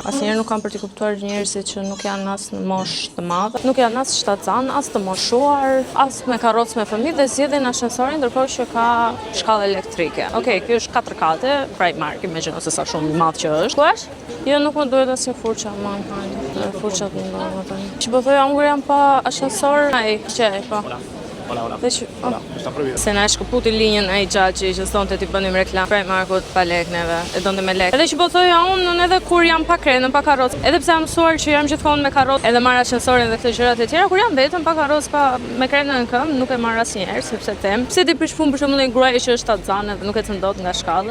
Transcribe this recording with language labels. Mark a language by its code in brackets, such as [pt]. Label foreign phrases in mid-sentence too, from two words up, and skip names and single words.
[sq] Asnjëherë nuk kam për të kuptuar njerëzit që nuk janë as në moshë të madhe, nuk janë as shtatzan, as të moshuar, as me karrocë me fëmijë dhe zgjedhin ashensorin ndërkohë që ka shkallë elektrike. Okej, ky është 4 kate, Primark, imagjino se sa shumë i madh që është. Ku është? Jo, nuk më duhet asnjë furça, më hajde. Furçat më ndonë tani. Që po thoja unë jam pa ashensor, ai, çej, po. [es] Hola. Está prohibido. [sq] Se na shkëputi linjën ai xhaxhi që sonte ti bënim reklam Primarkut pa lek neve. E donte me lek. Edhe që po thoja unë edhe kur jam pa krenë, pa karrocë. Edhe pse jam mësuar që jam gjithmonë me karrocë, edhe marr ashensorin dhe këto gjërat e tjera, kur jam vetëm pa karrocë, pa me krenën në këmbë, nuk e marr asnjëherë sepse them, pse ti prish punë për shembull një gruaje që është tatzane dhe nuk e cëndot nga shkallët.